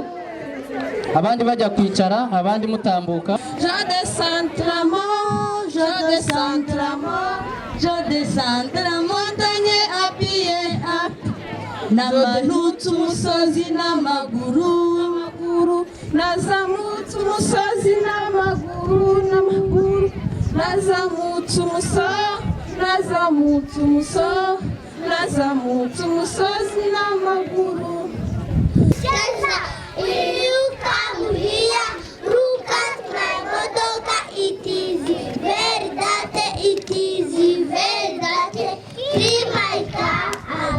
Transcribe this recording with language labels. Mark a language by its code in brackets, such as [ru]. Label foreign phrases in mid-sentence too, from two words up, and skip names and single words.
[rw] Abandi bajya kwicara, abandi mutambuka. [fr] Je descends la montagne à pied. [rw] Namanutse umusozi n'amaguru, nazamutse umusozi n'amaguru, nazamutse umusozi n'amaguru. [en] You come here, look at my modoka, it is verdade, clean my car.